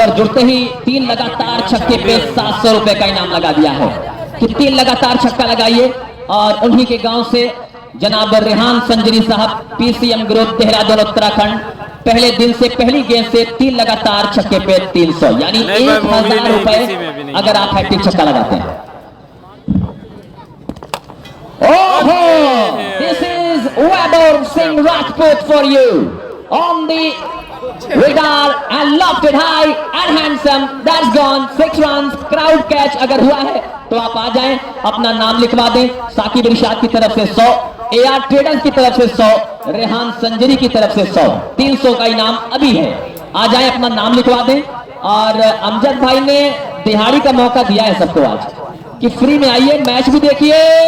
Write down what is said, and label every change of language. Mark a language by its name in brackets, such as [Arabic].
[Hindi] और जुड़ते ही 3 लगातार छक्के पे 700 रुपए का इनाम लगा दिया है कि 3 लगातार छक्का लगाइए। और उन्हीं के गांव से जनाब रेहान संजरी साहब, पीसीएम ग्रुप देहरादून उत्तराखंड, पहले दिन से पहली गेंद से 3 लगातार छक्के पे 300, यानी 1000 रुपए अगर आप हैट्रिक छक्का लगाते हैं। [English] ओहो, this is Vaibhav Singh Rajput for you on the radar and lofted high and handsome. That's gone 6 runs. [Hindi] Crowd catch अगर हुआ है तो आप आ जाएं, अपना नाम लिखवा दें। साकिब इरशाद की तरफ से 100, AR ट्रेडर्स की तरफ से 100, रेहान संजरी की तरफ से 100, 300 का इनाम अभी है। आ जाएं, अपना नाम लिखवा दें। और अमजद भाई ने दिहाड़ी का मौका दिया है सबको आज कि फ्री में आइए, मैच भी देखिए।